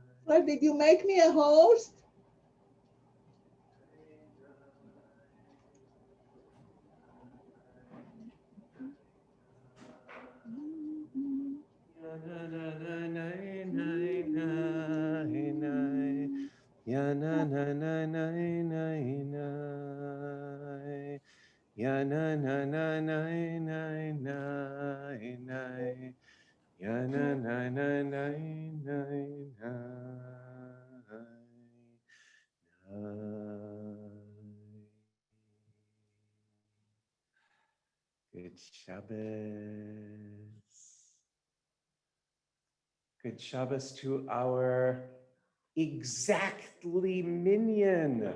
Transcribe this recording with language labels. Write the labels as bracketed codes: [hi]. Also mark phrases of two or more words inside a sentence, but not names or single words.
[en] Did you make me a host? Ya na na na na na na. Ya na na na na na na na. Ya na na na na na na. Good Shabbos. Good Shabbos to our exactly minion.